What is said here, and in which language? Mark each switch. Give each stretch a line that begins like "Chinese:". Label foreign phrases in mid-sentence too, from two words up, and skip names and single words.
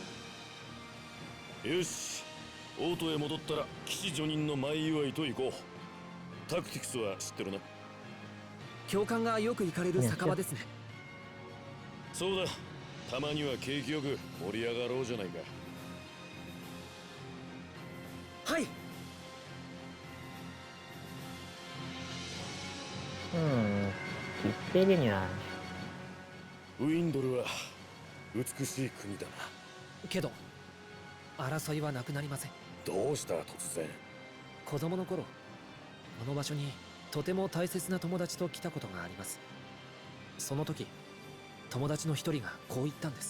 Japanese: よし、オートへ戻ったら騎士叙任の前祝いと行こう。タクティクスは知ってるな。教官がよく行かれる酒場ですね。そうだ、たまには景気よく盛り上がろうじゃないか。はい。
French: qui fait les nuages.
Japanese: ウィンドルは美しい国だな。けど争いはなくなりません。どうした突然。子供の頃この場所にとても大切な友達と来たことがあります。その時友達の一人がこう言ったんです。